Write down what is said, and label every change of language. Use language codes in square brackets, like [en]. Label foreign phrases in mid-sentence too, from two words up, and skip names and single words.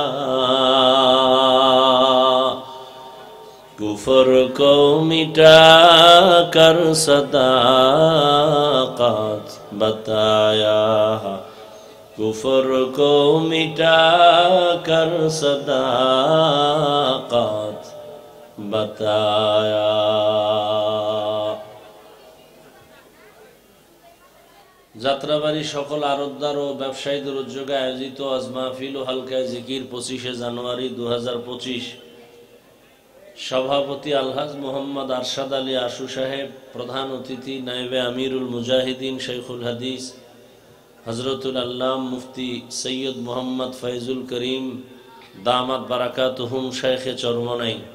[ur] کفر کو مٹا کر صداقت بتایا کفر کو مٹا کر صداقت بتایا যাত্রাবাড়ি [bn] সকল আরতদার ও ব্যবসায়ীদের উদ্যোগে আয়োজিত আজ মাহফিল ও হালকায় জিকির 25শে জানুয়ারি 2025 সভাপতি আলহাজ মোহাম্মদ আরশাদ আলী আশু সাহেব প্রধান অতিথি নায়েবে আমিরুল মুজাহিদিন শেখুল হাদিস হযরতুল আল্লাম মুফতি সৈয়দ মোহাম্মদ ফয়জুল করিম [ar] دامت بركاتهم [bn] শেখে চরমনাই